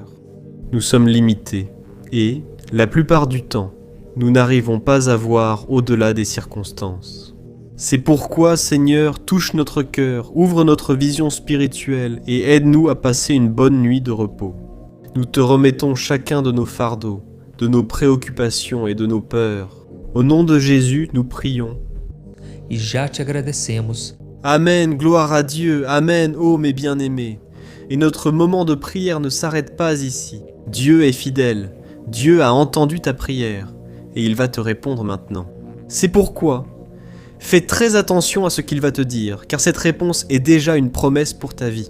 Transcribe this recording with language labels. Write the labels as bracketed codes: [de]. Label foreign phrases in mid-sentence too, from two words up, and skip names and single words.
[fr] Nous sommes limités et, la plupart du temps, nous n'arrivons pas à voir au-delà des circonstances. C'est pourquoi, Seigneur, touche notre cœur, ouvre notre vision spirituelle et aide-nous à passer une bonne nuit de repos. Nous te remettons chacun de nos fardeaux, de nos préoccupations et de nos peurs. Au nom de Jésus, nous prions. [pt] E já te agradecemos. [fr] Amen, gloire à Dieu, Amen, ô mes bien-aimés. Et notre moment de prière ne s'arrête pas ici. Dieu est fidèle, Dieu a entendu ta prière, et il va te répondre maintenant. C'est pourquoi, fais très attention à ce qu'il va te dire, car cette réponse est déjà une promesse pour ta vie.